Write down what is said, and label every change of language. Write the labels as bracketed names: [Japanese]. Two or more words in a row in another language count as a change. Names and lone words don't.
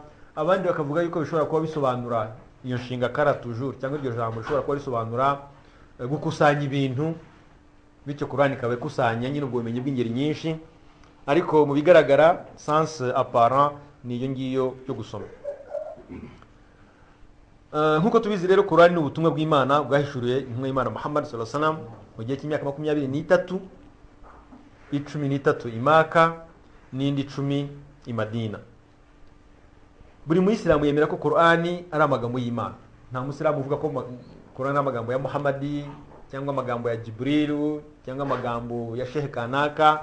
[Kinyarwanda] Abandi bakavuga yuko bishobora kuba bisobanura iyo nshinga kara toujours, cyangwa iryo jambo rishobora kuba risobanura gukusanya ibintu, bityo Qur'ani ikaba ikusanya nyine ubwo bumenyi bw'ingeri nyinshi, ariko mu bigaragara [French] sens apparent [Kinyarwanda] ni iyo ngiyo yo gusoma. Nkuko tubizi rero Qur'ani ni ubutumwa bw'Imana bwahishuriye intumwa y'Imana Muhammad [Arabic] صلى الله عليه وسلم [Kinyarwanda] mu gihe cy'imyaka 23, 13 i Maka n'indi 10 i Madina. Buri muyisilamu yemera ko Qur'ani ari amagambo y'Imana. Nta musilamu uvuga ko Qur'ani ari amagambo ya Muhammadi cyangwa amagambo ya Jibril cyangwa amagambo ya Sheikh kanaka.